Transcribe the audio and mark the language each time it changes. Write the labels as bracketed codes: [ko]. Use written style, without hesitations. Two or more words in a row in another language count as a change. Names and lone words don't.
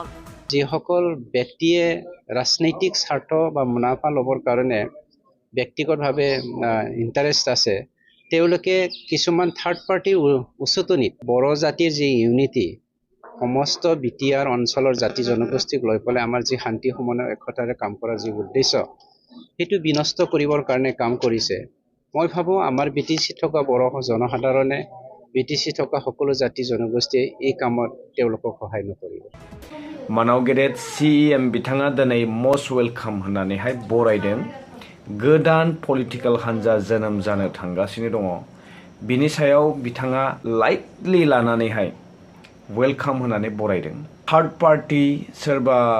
[as] যিসকল ব্যক্তিয়ে ৰাজনৈতিক স্বাৰ্থ বা মুনাফা ল'বৰ কাৰণে ব্যক্তিগতভাৱে ইণ্টাৰেষ্ট আছে তেওঁলোকে কিছুমান [en] third party [as] উচতনিত বড়ো জাতিৰ যি ইউনিটি সমস্ত বিটিআৰ অঞ্চলৰ জাতি জনগোষ্ঠীক লৈ পেলাই আমাৰ যি শান্তি সমন্বয় একতাৰে কাম কৰাৰ যি উদ্দেশ্য সেইটো বিনষ্ট কৰিবৰ কাৰণে কাম কৰিছে মই ভাবোঁ আমাৰ বিটিচি থকা বড়ো জনসাধাৰণে বিটিচি থকা সকলো জাতি জনগোষ্ঠীয়ে এই কামত তেওঁলোকক সহায় নকৰিব [brx] मानाव गेदेर सिएम बिथाङा दिनै [en] must welcome [brx] होननानैहाय बरायदों गोदान पलिटिकल हान्जा जोनोम जानो थांगासिनो दङ बिनि सायाव बिथाङा लाइटलि लानानैहाय वेलकाम होननानै बरायदों [en] third party [brx] सोरबा